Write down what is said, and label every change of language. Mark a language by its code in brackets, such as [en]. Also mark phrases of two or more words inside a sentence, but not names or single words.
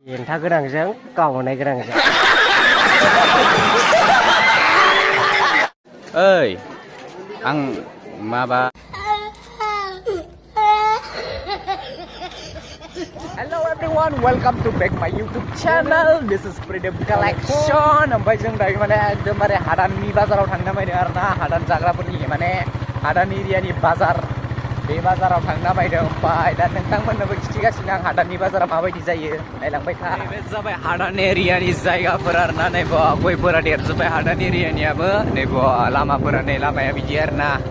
[brx] Yenta goनांजों गावनाय गोनांजों ओइ आं माबा [en] Hello everyone, welcome to back my YouTube channel. This is Freedom Collection. [brx] ओमफ्राय जों दायो माने एकदमबारे हादाननि बाजाराव थांनो नागिरदों आरोना हादान जाग्राफोरनि माने हादान एरियानि बाजार बे बाजाराव थांनो नागिरदों ओमफ्राय दा नोंथांमोननोबो खिथिगासिनो आं हादाननि बाजारा माबायदि जायो नायलांबाय था बे जाबाय हादान एरियानि जायगाफोर आरोना नैबो गयफोरा देरजोब्बाय हादान एरियानियाबो नैबो लामाफोरा नै लामाया बिदि आरोना